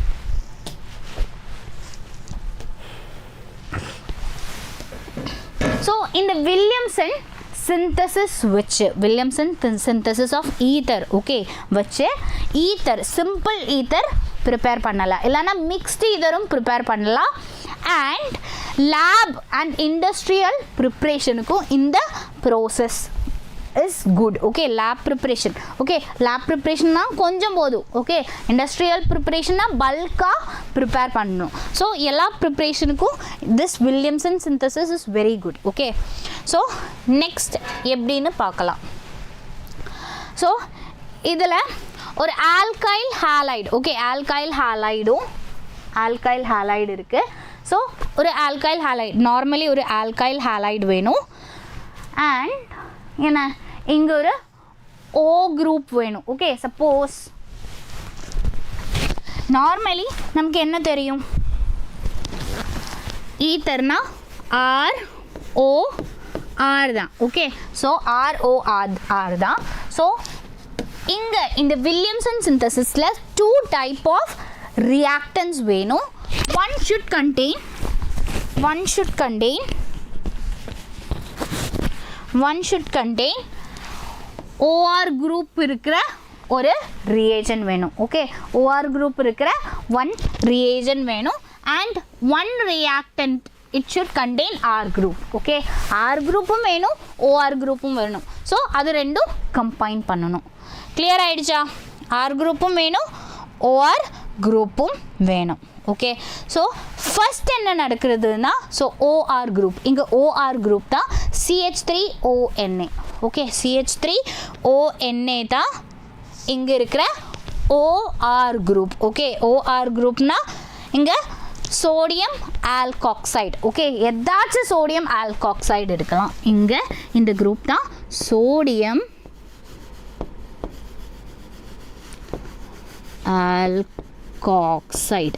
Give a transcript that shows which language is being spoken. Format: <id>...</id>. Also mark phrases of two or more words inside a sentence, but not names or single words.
<en>ஸோ இந்த Williamson synthesis of ether.</en> <ta>ஓகே, வச்சு</ta> <en>ether simple ether prepare</en> <ta>பண்ணலாம், இல்லைனா</ta> <en>mixed etherum prepare</en> <ta>பண்ணலாம்.</ta> <en>and lab and industrial preparationukkum இந்த ப்ரோசஸ் is good. Okay, lab preparation. Okay, lab preparation</en> <ta>னா கொஞ்சம் போடு.</ta> <en>Okay, industrial preparation na bulk prepare pannum. So ella preparation ku this Williamson synthesis is very good. Okay, so next</en> <ta>எப்படின்னு பார்க்கலாம்.</ta> <en>So இதில் ஒரு alkyl halide. Okay, alkyl halide இருக்குது. ஸோ ஒரு alkyl halide, நார்மலி ஒரு alkyl halide வேணும்.</en> <ta>அண்ட் என்ன, இங்கே ஒரு O குரூப் வேணும்.</ta> <en>okay, suppose normally</en> <ta>நமக்கு என்ன தெரியும்? ஈத்தர்னா ROR தான்.</ta> <en>okay, so ROR தான். ஸோ இங்கே இந்த Williamson synthesisil 2 type of reactants வேணும். One should contain OR group இருக்கிற ஒரு reagent வேணும். ஓகே, OR group இருக்கிற one reagent வேணும். and one reactant it should contain R group.</en> <ta>ஓகே, R groupும் வேணும், OR groupும் வேணும். ஸோ அது ரெண்டும் கம்பைன் பண்ணணும். கிளியர் ஆயிடுச்சா? R groupும் வேணும், OR groupும் வேணும்.</ta> <en>okay, so first</en> <ta>என்ன நடக்கிறதுனா,</ta> <en>ஸோ OR group, இங்கே OR group தான் CH3ONA. ஓகே, CH3ONA தான் இங்கே இருக்கிற OR group. ஓகே, OR groupனா இங்கே sodium alkoxide.</en> <ta>ஓகே, எதாச்சும் சோடியம் ஆல்காக்சைடு எடுக்கலாம். இங்கே இந்த குரூப் தான் சோடியம் ஆல்காக்சைடு.</ta>